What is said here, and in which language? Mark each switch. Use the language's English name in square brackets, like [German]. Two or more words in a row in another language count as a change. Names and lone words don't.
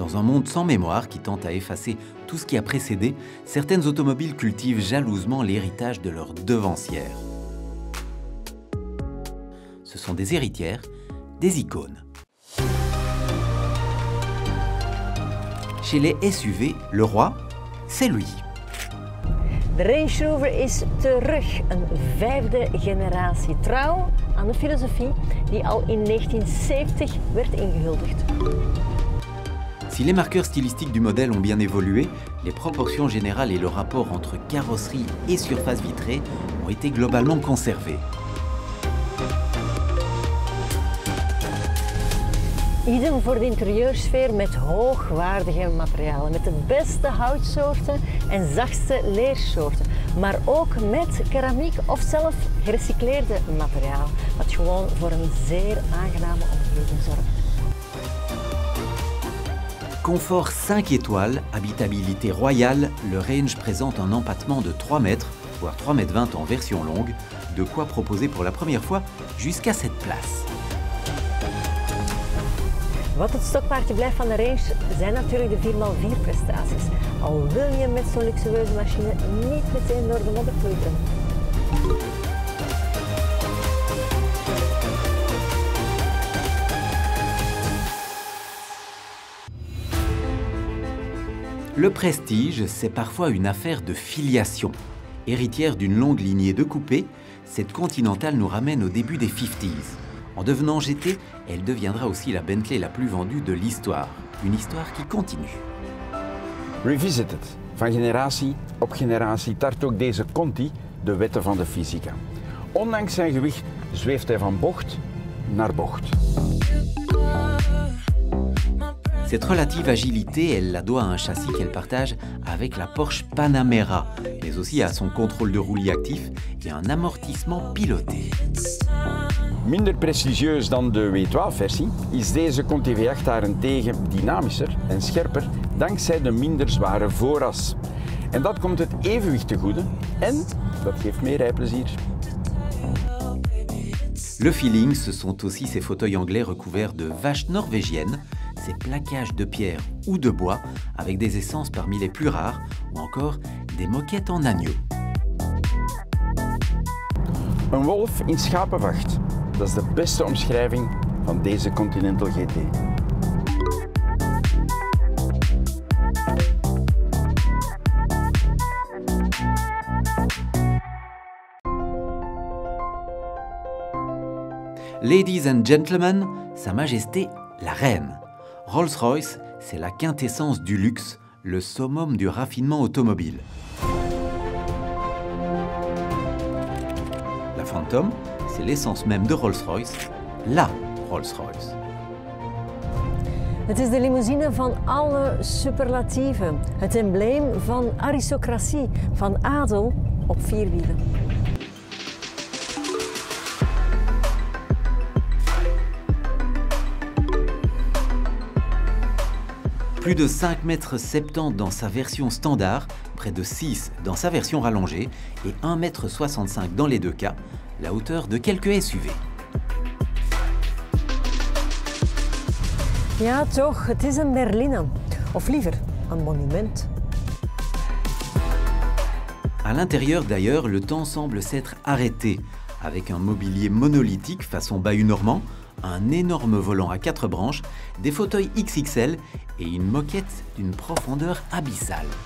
[French] Dans un monde sans mémoire qui tente à effacer tout ce qui a précédé, certaines automobiles cultivent jalousement l'héritage de leurs devancières. Ce sont des héritières, des icônes. Chez les SUV, le roi, c'est lui. [Dutch] De Range Rover is terug, een 5e generatie. Trouw aan de filosofie die al in 1970 werd ingehuldigd. [French] Si les marqueurs stylistiques du modèle ont bien évolué, les proportions générales et le rapport entre carrosserie et surface vitrée ont été globalement conservés. [Dutch] Idem voor de interieursfeer met hoogwaardige materialen, met de beste houtsoorten en zachtste leersoorten, maar ook met keramiek of zelf gerecycleerde materialen, wat gewoon voor een zeer aangename omgeving zorgt. [French] Confort 5 étoiles, habitabilité royale, le Range présente un empattement de 3 mètres, voire 3,20 mètres en version longue, de quoi proposer pour la première fois jusqu'à cette place. [Dutch] Wat het stokpaardje blijft van de Range zijn natuurlijk de 4x4 prestaties. Al wil je met zo'n luxueuze machine niet meteen door de modder ploeteren. [French] Le Prestige, c'est parfois une affaire de filiation. Héritière d'une longue lignée de coupés, cette Continental nous ramène au début des 50s. En devenant GT, elle deviendra aussi la Bentley la plus vendue de l'histoire. Une histoire qui continue. Revisited. [Dutch] Van generatie op generatie tart ook deze Conti de wetten van de fysica. Ondanks zijn gewicht zweeft hij van bocht naar bocht. [French] Cette relative agilité, elle la doit à un châssis qu'elle partage avec la Porsche Panamera, mais aussi à son contrôle de roulis actif et un amortissement piloté. [Dutch] Minder prestigieus dan de W12-versie is deze Conti V8 daarentegen dynamischer en scherper dankzij de minder zware vooras. En dat komt het evenwicht te goede en dat geeft meer rijplezier. [French] Le feeling, ce sont aussi ces fauteuils anglais recouverts de vaches norvégiennes, ces plaquages de pierre ou de bois avec des essences parmi les plus rares ou encore des moquettes en agneau. [Dutch] Een wolf in schapenvacht, dat is de beste omschrijving van deze Continental GT. [English] Ladies and gentlemen, [French] Sa Majesté la Reine. Rolls-Royce, c'est la quintessence du luxe, le summum du raffinement automobile. La Phantom, c'est l'essence même de Rolls-Royce, la Rolls-Royce. [Dutch] Het is de limousine van alle superlatieven. Het embleem van aristocratie, van adel op 4 wielen. [French] Plus de 5,70 m dans sa version standard, près de 6 dans sa version rallongée et 1,65 m dans les deux cas, la hauteur de quelques SUV. [Dutch] Ja, toch, het is een berline. Of liever, een monument. [French] À l'intérieur d'ailleurs, le temps semble s'être arrêté, avec un mobilier monolithique façon bahut normand, un énorme volant à 4 branches, des fauteuils XXL et une moquette d'une profondeur abyssale.